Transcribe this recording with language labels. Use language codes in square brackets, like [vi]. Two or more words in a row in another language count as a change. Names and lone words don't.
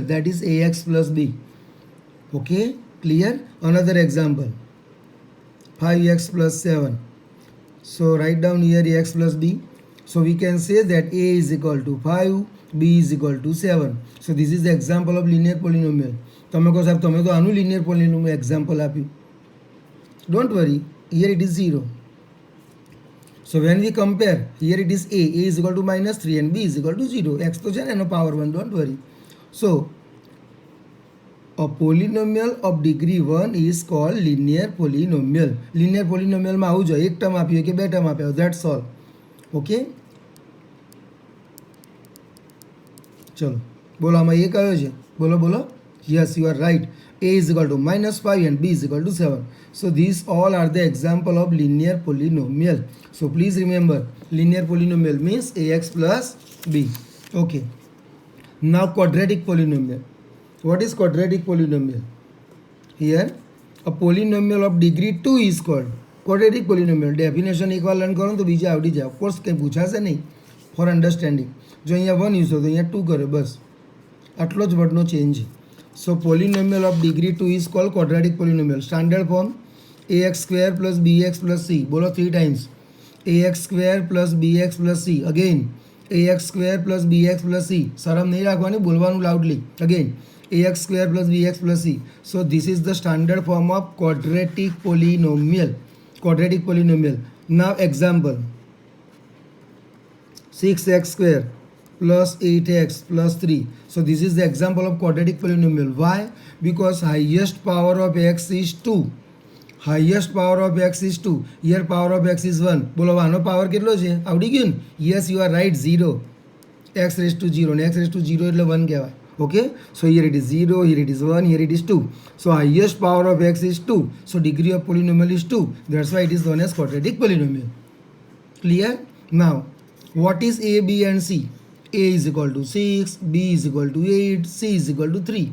[en] That is ax plus b. Okay, clear? Another example. 5x plus 7. So write down here x plus b. So we can say that a is equal to 5, b is equal to 7. So this is the example of linear polynomial. [gu] તમે કહો સાહેબ તમે તો આનું [en] linear polynomial example આપ્યું. Don't worry, here it is 0. So when we compare, here it is a is equal to -3 and b is equal to 0. [gu] x તો છે ને એનો power 1, [en] don't worry. So a polynomial of degree 1 is called linear polynomial. Linear polynomial [gu] માં આવું જોઈએ, એક ટર્મ આપ્યો કે બે ટર્મ આપ્યો, [en] that's all. Okay, [gu] ચલો બોલો આમાં એ કયો છે? બોલો બોલો. [en] Yes, you are right. a is equal to -5 and b is equal to 7. So these all are the example of linear polynomial. So please remember, linear polynomial means ax plus b. Okay, now quadratic polynomial. What is quadratic polynomial? Here a polynomial of degree 2 is called quadratic polynomial. [gu] Definition એક વાર લર્ન કરો તો બીજા આવડી જાય. ઓફકોર્સ કંઈ પૂછાશે નહીં, [en] for understanding. [gu] જો અહીંયા 1 યુઝ હોય તો અહીંયા 2 કરે, બસ આટલો જ વર્ડનો ચેન્જ છે. [en] so polynomial of degree 2 is called quadratic polynomial. standard form ax² + bx + c. બોલો 3 times. ax² + bx + c. Again ax square plus bx plus c. [gu] શરમ નહીં રાખવાની, બોલવાનું લાઉડલી. [en] again ax square plus bx plus c. So this is the standard form of quadratic polynomial. Quadratic polynomial. Now example. 6x square plus 8x plus 3. So this is the example of quadratic polynomial. Why? Because highest power of x is 2. Highest power of x is 2. Here power of x is 1. [gu] બોલો આનો પાવર કેટલો છે? આવડી ગયું ને? [en] Yes, you are right, 0. x raised to 0 ને x raised to 0 [gu] એટલે 1 કહેવાય. [en] Okay, so here it is 0, here it is 1, here it is 2. So highest power of x is 2. So degree of polynomial is 2. That's why it is known as quadratic polynomial. Clear? Now, what is a, b and c? A is equal to 6, b is equal to 8, c is equal to 3.